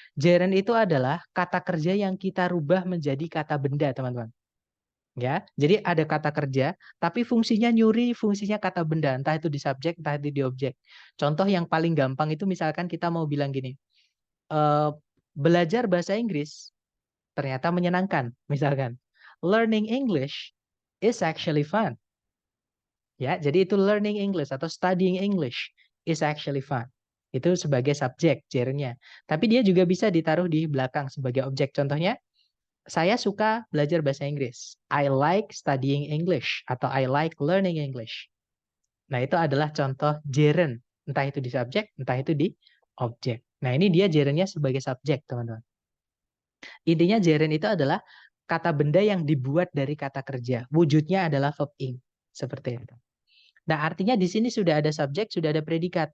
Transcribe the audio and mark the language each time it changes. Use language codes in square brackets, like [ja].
[id] Gerund itu adalah kata kerja yang kita rubah menjadi kata benda, teman-teman. Ya, jadi ada kata kerja, tapi fungsinya nyuri, fungsinya kata benda, entah itu di subjek, entah itu di objek. Contoh yang paling gampang itu misalkan kita mau bilang gini, eh, belajar bahasa Inggris ternyata menyenangkan, misalkan. [en] Learning English is actually fun. [id] Ya, jadi itu [en] learning English atau studying English is actually fun. [id] Itu sebagai subjek, gerundnya. Tapi dia juga bisa ditaruh di belakang sebagai objek. Contohnya, saya suka belajar bahasa Inggris. [en] I like studying English atau I like learning English. [id] Nah, itu adalah contoh gerund. Entah itu di subjek, entah itu di objek. Nah, ini dia gerundnya sebagai subjek, teman-teman. Intinya gerund itu adalah kata benda yang dibuat dari kata kerja. Wujudnya adalah verb ing. Seperti itu. Nah, artinya di sini sudah ada subjek, sudah ada predikat.